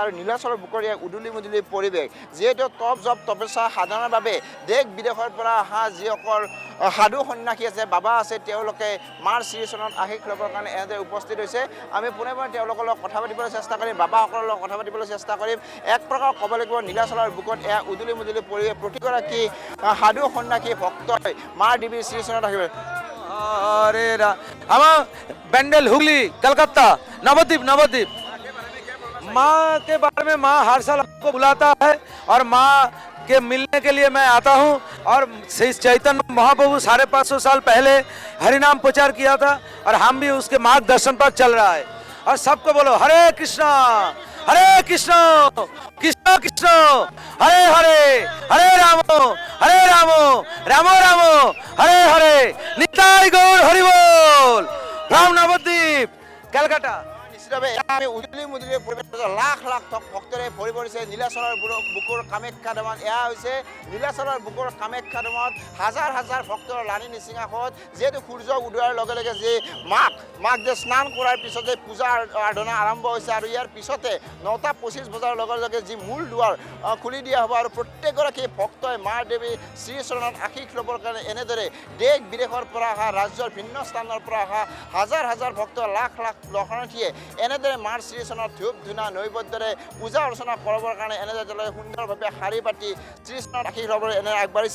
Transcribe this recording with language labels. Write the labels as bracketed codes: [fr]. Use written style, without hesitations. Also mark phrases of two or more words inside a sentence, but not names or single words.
[as] আৰু নীলাচলৰ বুকৰ এক উদুলি মুদুলি পৰিৱেশ। যিহেতু তপ জপ তপস্যা সাধনাৰ বাবে দেশ বিদেশৰ পৰা অহা যিসকল সাধু সন্যাসী আছে, বাবা আছে, তেওঁলোকে মাৰ শ্ৰীচৰণত আশীষ ল'বৰ কাৰণে এনেদৰে উপস্থিত হৈছে। আমি পোনে পোনে তেওঁলোকৰ লগত কথা পাতিবলৈ চেষ্টা কৰিম, বাবাসকলৰ লগত কথা পাতিবলৈ চেষ্টা কৰিম। এক প্ৰকাৰ ক'ব লাগিব নীলাচলৰ বুকত এয়া উদুলি মুদুলি পৰিৱেশ। প্ৰতিগৰাকী সাধু সন্যাসী ভক্তই মাৰ দেৱীৰ শ্ৰীচৰণত আহিব। [hi] अरे हम बेंडल हुगली कलकत्ता नवद्वीप माँ के बारे में माँ हर साल हमको बुलाता है और माँ के मिलने के लिए मैं आता हूँ। और चैतन्य महाप्रभु 550 साल पहले हरिनाम प्रचार किया था और हम भी उसके मार्गदर्शन पर चल रहा है। और सबको बोलो हरे कृष्णा हरे कृष्ण कृष्ण कृष्ण हरे हरे हरे राम राम राम हरे हरे निताई गौर हरि बोल फ्रॉम नवद्वीप कलकाता [as] নিশ্চিতভাৱে এয়া আমি উজলি মুজলি পৰিৱেশ লাখ লাখ ভক্তৰে ভৰি পৰিছে নীলাচলৰ বুকুৰ কামাখ্যা ধামত। এয়া হৈছে নীলাচলৰ বুকুৰ কামাখ্যা ধামত হাজাৰ হাজাৰ ভক্তৰ লানি নিচিঙাসত যিহেতু সূৰ্য উদয়াৰ লগে লগে যে মাক যে স্নান কৰাৰ পিছতে পূজা আৰাধনা আৰম্ভ হৈছে আৰু ইয়াৰ পিছতে 9:25 বজাৰ লগে লগে যি মূল দুৱাৰ খুলি দিয়া হ'ব আৰু প্ৰত্যেকগৰাকী ভক্তই মা দেৱী শ্ৰীচৰণত আশীষ ল'বৰ কাৰণে এনেদৰে দেশ বিদেশৰ পৰা অহা ৰাজ্যৰ ভিন্ন স্থানৰ পৰা অহা হাজাৰ হাজাৰ ভক্ত লাখ লাখ দৰ্শনাৰ্থীয়ে এনেদৰে মাৰ শ্ৰীচৰণত ধূপ ধূনা নৈবদ্যৰে পূজা অৰ্চনা কৰিবৰ কাৰণে এনেদৰে তেওঁলোকে সুন্দৰভাৱে শাৰী পাতি শ্ৰীচৰণত আশীষ ল'বলৈ এনেদৰে আগবাঢ়িছে।